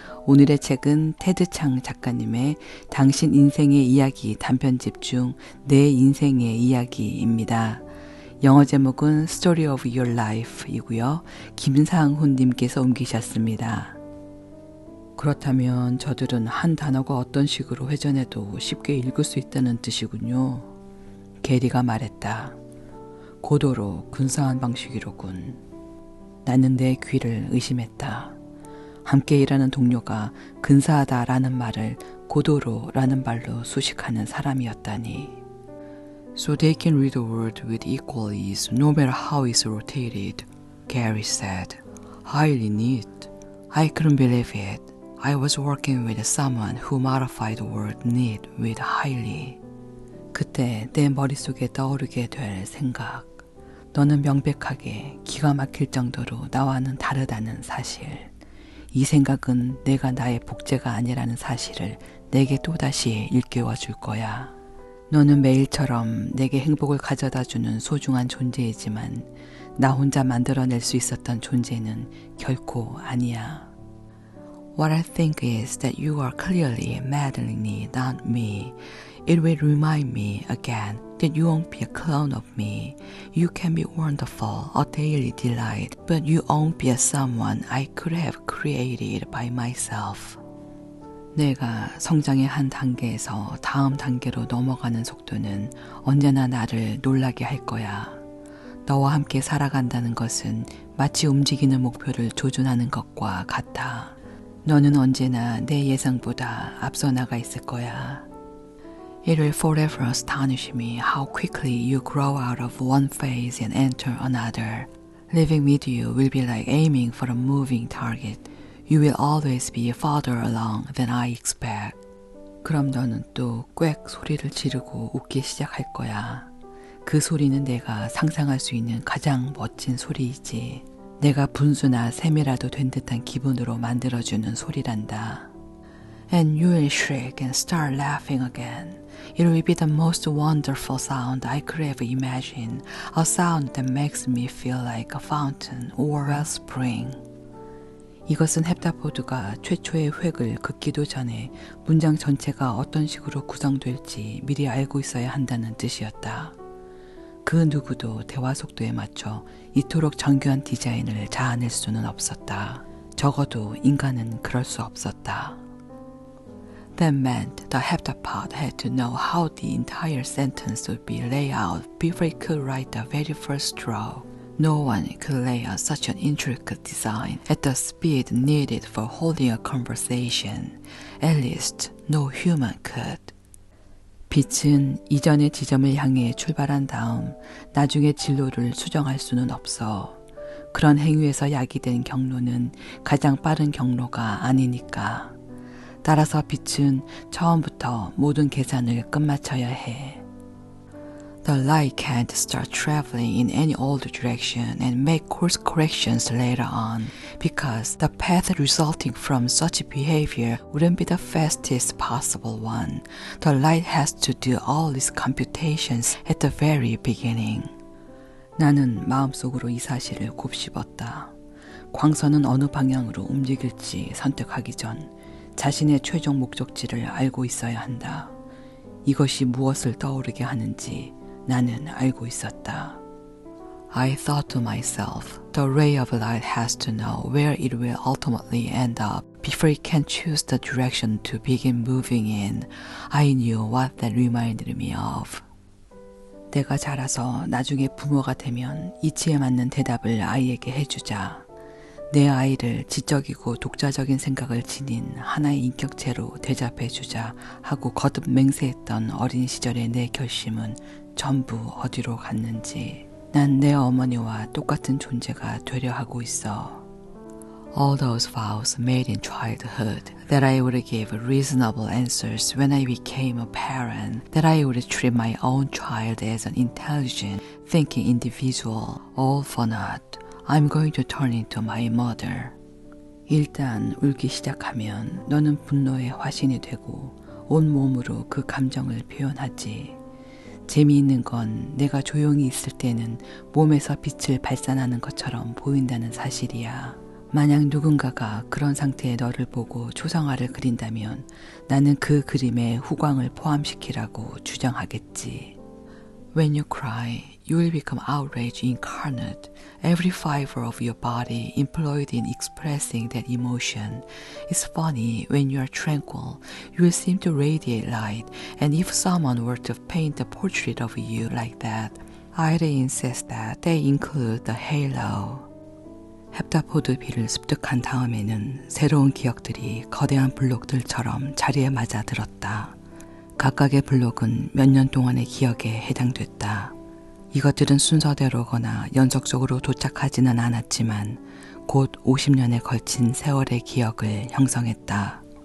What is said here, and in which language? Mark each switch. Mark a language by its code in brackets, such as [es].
[ko] 오늘의 책은 테드 창 작가님의 당신 인생의 이야기 단편집 중 내 인생의 이야기입니다. 영어 제목은 Story of Your Life 이고요. 김상훈 님께서 옮기셨습니다. 그렇다면 저들은 한 단어가 어떤 식으로 회전해도 쉽게 읽을 수 있다는 뜻이군요. 게리가 말했다. 고도로 근사한 방식이로군. 나는 내 귀를 의심했다. 함께 일하는 동료가 근사하다라는 말을 고도로라는 말로 수식하는 사람이었다니. [en] So they can read the word with equal ease no matter how it's rotated, Gary said. Highly neat. I couldn't believe it. I was working with someone who modified the word neat with highly. [ko] 그때 내 머릿속에 떠오르게 될 생각. 너는 명백하게 기가 막힐 정도로 나와는 다르다는 사실. 이 생각은 내가 나의 복제가 아니라는 사실을 내게 또다시 일깨워 줄 거야. 너는 매일처럼 내게 행복을 가져다 주는 소중한 존재이지만 나 혼자 만들어낼 수 있었던 존재는 결코 아니야. [en] What I think is that you are clearly modeling me, not me. It will remind me again that you won't be a clone of me. You can be wonderful, a daily delight, but you won't be a someone I could have created by myself. [ko] 내가 성장의 한 단계에서 다음 단계로 넘어가는 속도는 언제나 나를 놀라게 할 거야. 너와 함께 살아간다는 것은 마치 움직이는 목표를 조준하는 것과 같아. 너는 언제나 내 예상보다 앞서 나가 있을 거야. [en] It will forever astonish me how quickly you grow out of one phase and enter another. Living with you will be like aiming for a moving target. You will always be farther along than I expect. [ko] 그럼 너는 또 꽥 소리를 지르고 웃기 시작할 거야. 그 소리는 내가 상상할 수 있는 가장 멋진 소리이지. 내가 분수나 샘이라도 된 듯한 기분으로 만들어주는 소리란다. [en] And you will shriek and start laughing again. It will be the most wonderful sound I could ever imagine. A sound that makes me feel like a fountain or wellspring. [ko] 이것은 헵타포드가 최초의 획을 긋기도 전에 문장 전체가 어떤 식으로 구성될지 미리 알고 있어야 한다는 뜻이었다. 그 누구도 대화 속도에 맞춰 이토록 정교한 디자인을 자아낼 수는 없었다. 적어도 인간은 그럴 수 없었다. [en] That meant the heptapod had to know how the entire sentence would be laid out before it could write the very first stroke. No one could lay out such an intricate design at the speed needed for holding a conversation. At least, no human could. [ko] 빛은 이전의 지점을 향해 출발한 다음 나중에 진로를 수정할 수는 없어. 그런 행위에서 야기된 경로는 가장 빠른 경로가 아니니까. 따라서 빛은 처음부터 모든 계산을 끝마쳐야 해. [en] The light can't start traveling in any old direction and make course corrections later on because the path resulting from such behavior wouldn't be the fastest possible one. The light has to do all its computations at the very beginning. [ko] 나는 마음속으로 이 사실을 곱씹었다. 광선은 어느 방향으로 움직일지 선택하기 전 자신의 최종 목적지를 알고 있어야 한다. 이것이 무엇을 떠오르게 하는지 나는 알고 있었다. [en] I thought to myself, the ray of light has to know where it will ultimately end up before it can choose the direction to begin moving in. I knew what that reminded me of. [ko] 내가 자라서 나중에 부모가 되면 이치에 맞는 대답을 아이에게 해주자. 내 아이를 지적이고 독자적인 생각을 지닌 하나의 인격체로 대접해주자 하고 거듭 맹세했던 어린 시절의 내 결심은 전부 어디로 갔는지. 난 내 어머니와 똑같은 존재가 되려 하고 있어. [en] All those vows made in childhood, that I would give reasonable answers when I became a parent, that I would treat my own child as an intelligent, thinking individual, all for naught. I'm going to turn into my mother. [ko] 일단 울기 시작하면 너는 분노의 화신이 되고 온 몸으로 그 감정을 표현하지. 재미있는 건 내가 조용히 있을 때는 몸에서 빛을 발산하는 것처럼 보인다는 사실이야. 만약 누군가가 그런 상태의 너를 보고 초상화를 그린다면 나는 그 그림에 후광을 포함시키라고 주장하겠지. [en] When you cry, you will become outrage incarnate. Every fiber of your body employed in expressing that emotion. It's funny, when you are tranquil, you will seem to radiate light, and if someone were to paint a portrait of you like that, I'd insist that they include the halo. [ko] 헵타포드빌을 습득한 다음에는 새로운 기억들이 거대한 블록들처럼 자리에 맞아 들었다. 각각의 블록은 몇 년 동안의 기억에 해당됐다. 이것들은 순서대로거나 연속적으로 도착하지는 않았지만 곧 50년에 걸친 세월의 기억을 형성했다.